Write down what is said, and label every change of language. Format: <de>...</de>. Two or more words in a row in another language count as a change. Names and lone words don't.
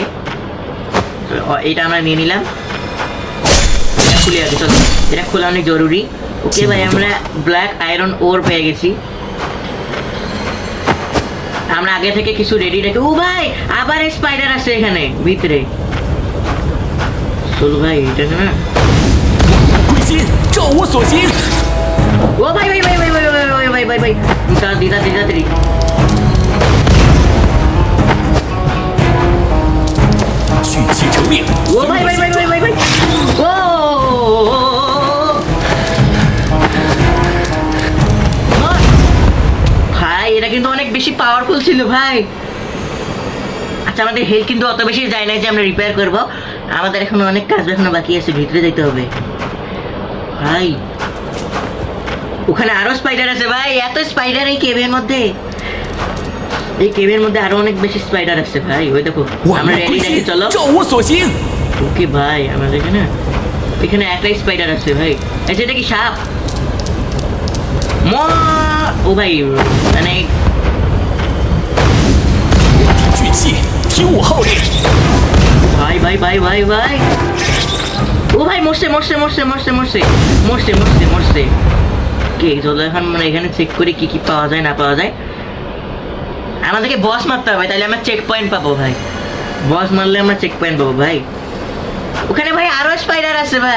<bn>এটা আমরা নিয়ে নিলাম। এটা খুলে আছে, চলো এটা খোলা অনেক জরুরি। ওকে ভাই আমরা ব্ল্যাক আয়রন ওর পেয়ে গেছি। আমরা আগে থেকে কিছু রেডি রেখে। ও ভাই আবার স্পাইডার আছে এখানে ভিতরে। চলো ভাই এটা না।</bn> <zh>归心，照我所行。</zh> <bn>ও ভাই তাড়াতাড়ি।</bn> <zh>聚气成命，</zh> <bn>ও ভাই ও ভাই এটা কিন্তু অনেক বেশি পাওয়ারফুল ছিল ভাই। আচ্ছা আমাদের হেলথ কিন্তু অত বেশি যায় না যে আমরা রিপেয়ার করব। আমাদের এখনো অনেক কাজ এখনো বাকি আছে, ভিতরে যেতে হবে ভাই। ওখানে আরো স্পাইডার আছে ভাই, এত স্পাইডার এই কেভের মধ্যে। এই কেভের মধ্যে আরো অনেক বেশি স্পাইডার আছে ভাই। ওই দেখো</bn> <zh>万</zh> <bn>আমরা</bn> <zh>物</zh> <bn>রেডি</bn> <zh>归</zh> <bn>রাখি</bn> <zh>心，</zh> <bn>চলো।</bn> <zh>照我所行。</zh> <bn>ওকে ভাই আমাদের এখানে একটাই স্পাইডার আছে ভাই। আচ্ছা এটা কি সাপ? ও ভাই মানে</bn> <zh>聚气，听我号令。</zh> <bn>ভাই ও ভাই মরছে। কে চলো এখন মানে এখানে চেক করি কি পাওয়া যায় না পাওয়া যায়। আমাদেরকে বস মারতে হবে, তাহলে আমরা</bn> <en>check point</en> <bn>পাবো ভাই। বস মারলে আমরা</bn> <en>check point</en> <bn>পাবো ভাই। ওখানে ভাই আরো স্পাইডার আছে ভাই।</bn>